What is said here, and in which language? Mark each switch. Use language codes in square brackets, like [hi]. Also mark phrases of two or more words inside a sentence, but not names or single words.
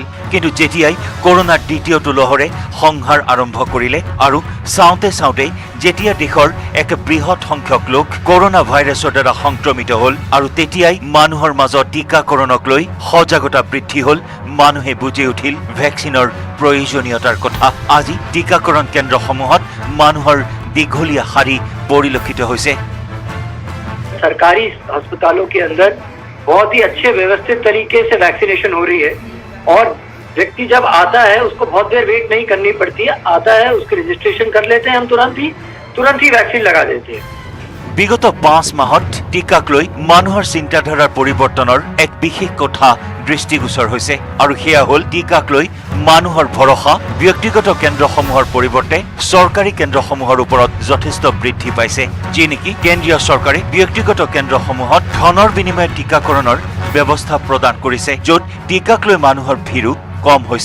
[as] কিন্তু যেতিয়াই কৰোনাৰ দ্বিতীয়টো লহৰে সংহাৰ আৰম্ভ কৰিলে আৰু চাওঁতে যেতিয়া দেশৰ এক বৃহৎ সংখ্যক লোক কৰোনা ভাইৰাছৰ দ্বাৰা সংক্ৰমিত হ'ল আৰু তেতিয়াই মানুহৰ মাজত টিকাকৰণক লৈ সজাগতা বৃদ্ধি হ'ল, মানুহে বুজি উঠিল ভেকচিনৰ প্ৰয়োজনীয়তাৰ কথা। আজি টিকাকৰণ কেন্দ্ৰসমূহত মানুহৰ দীঘলীয়া শাৰী পৰিলক্ষিত হৈছে। [hi] सरकारी अस्पतालों के अंदर बहुत ही अच्छे व्यवस्थित तरीके से वैक्सीनेशन हो रही है और व्यक्ति जब आता है उसको बहुत देर वेट नहीं करनी पड़ती है। आता है, उसके रजिस्ट्रेशन कर लेते हैं हम तुरंत ही वैक्सीन लगा देते हैं। [as] বিগত 5 মাহত টিকাক লৈ মানুহৰ চিন্তাধাৰাৰ পৰিৱৰ্তনৰ এক বিশেষ কথা দৃষ্টিগোচৰ হৈছে আৰু সেয়া হ'ল টিকাক লৈ মানুহৰ ভৰসা ব্যক্তিগত কেন্দ্ৰসমূহৰ পৰিৱৰ্তে চৰকাৰী কেন্দ্ৰসমূহৰ ওপৰত যথেষ্ট বৃদ্ধি পাইছে। যি নেকি কেন্দ্ৰীয় চৰকাৰে ব্যক্তিগত কেন্দ্ৰসমূহত ধনৰ বিনিময়ত টিকাকৰণৰ ব্যৱস্থা প্ৰদান কৰিছে, য'ত টিকাক লৈ মানুহৰ ভিৰো কম হৈছে।